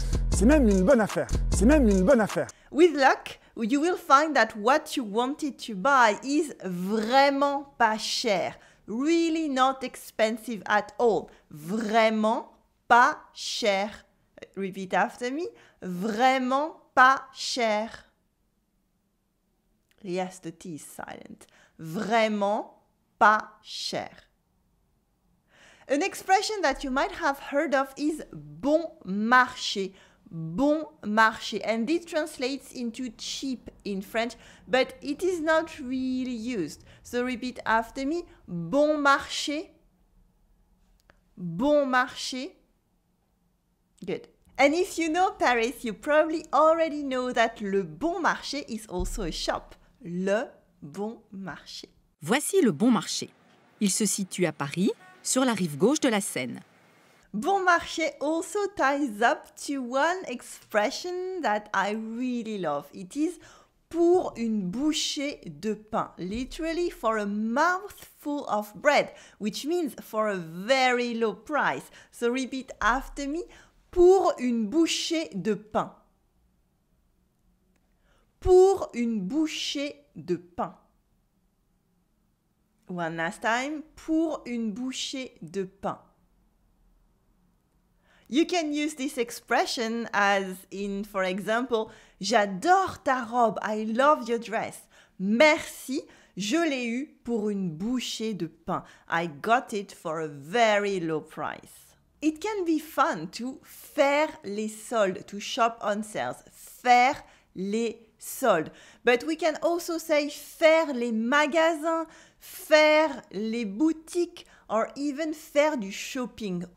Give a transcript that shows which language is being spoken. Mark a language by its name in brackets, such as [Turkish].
[French] C'est même une bonne affaire. C'est même une bonne affaire. [English] With luck, you will find that what you wanted to buy is [French] vraiment pas cher. [English] Really not expensive at all. [French] Vraiment pas cher. [English] Repeat after me. [French] Vraiment pas cher. [English] Yes, the T is silent. [French] Vraiment pas cher. [English] An expression that you might have heard of is [French] bon marché. Bon marché. [English] And this translates into cheap in French, but it is not really used. So repeat after me. [French] Bon marché. Bon marché. [English] Good. And if you know Paris, you probably already know that Le Bon Marché is also a shop. [French] Le Bon Marché. Voici le Bon Marché. Il se situe à Paris, sur la rive gauche de la Seine. [English] Bon Marché also ties up to one expression that I really love. It is [French] pour une bouchée de pain, [English] literally for a mouthful of bread, which means for a very low price. So repeat after me. [French] Pour une bouchée de pain. Pour une bouchée de pain. [English] One last time. [French] Pour une bouchée de pain. [English] You can use this expression as in, for example, [French] j'adore ta robe. [English] I love your dress. [French] Merci, je l'ai eu pour une bouchée de pain. [English] I got it for a very low price. It can be fun to [French] faire les soldes, [English] to shop on sales. [French] Faire les soldes. [English] But we can also say [French] faire les magasins, faire les boutiques, [English] or even [French] faire du shopping.